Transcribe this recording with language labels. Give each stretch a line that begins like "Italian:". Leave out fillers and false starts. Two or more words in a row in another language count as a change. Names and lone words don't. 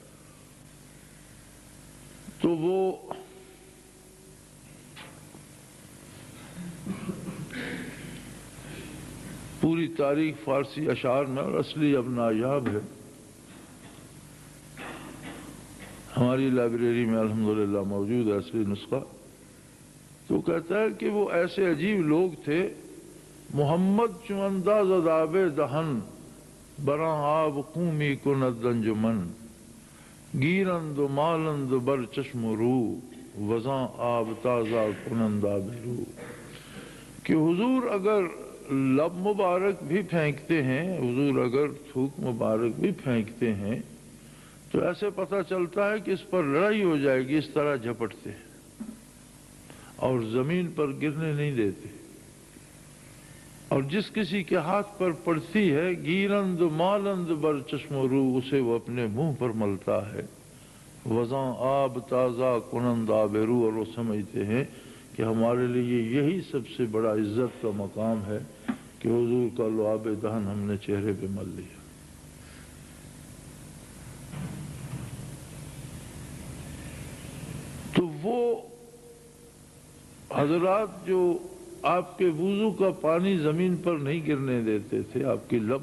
Urdu: تو وہ پوری تاریخ فارسی اشعار میں، اور اصلی اب نایاب ہے، ہماری لائبریری میں الحمدللہ موجود ہے اصلی نسخہ۔ تو کہتا ہے کہ وہ ایسے عجیب لوگ تھے،
Persian: محمد چو انداز عذاب دہن براں آب قومی کند انجمن، گیرند و مالند بر چشم رو وزاں آب تازہ کنند آب رو،
Urdu: کہ حضور اگر لب مبارک بھی پھینکتے ہیں، حضور اگر تھوک مبارک بھی پھینکتے ہیں تو ایسے پتہ چلتا ہے کہ اس پر لڑائی ہو جائے گی، اس طرح جھپٹتے ہیں اور زمین پر گرنے نہیں دیتے، اور جس کسی کے ہاتھ پر پڑتی ہے
Persian: گیرند مالند بر چشم رو،
Urdu: اسے وہ اپنے منہ پر ملتا ہے،
Persian: وزاں آب تازہ کنند آب رو،
Urdu: اور وہ سمجھتے ہیں کہ ہمارے لیے یہی سب سے بڑا عزت کا مقام ہے کہ حضور کا لعاب دہن ہم نے چہرے پہ مل لیا۔ تو وہ حضرات جو آپ کے وضو کا پانی زمین پر نہیں گرنے دیتے تھے، آپ